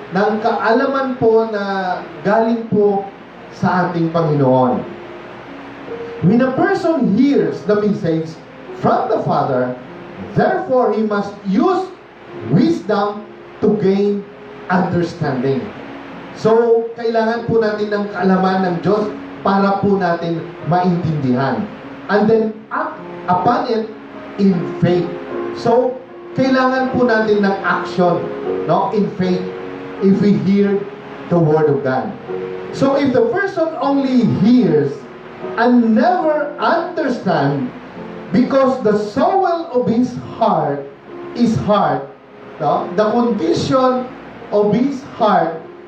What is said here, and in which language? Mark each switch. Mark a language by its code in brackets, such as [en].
[tl] Ng kaalaman po na galing po sa ating Panginoon. [en] When a person hears the message from the Father, therefore he must use wisdom to gain understanding. [tl] So, kailangan po natin ng kaalaman ng Diyos para po natin maintindihan. [en] And then, act upon it in faith. [tl] So, kailangan po natin ng action, [en] no, in faith if we hear the Word of God. So, if the person only hears and never understand, because the soul of his heart is hard, no? The condition of his heart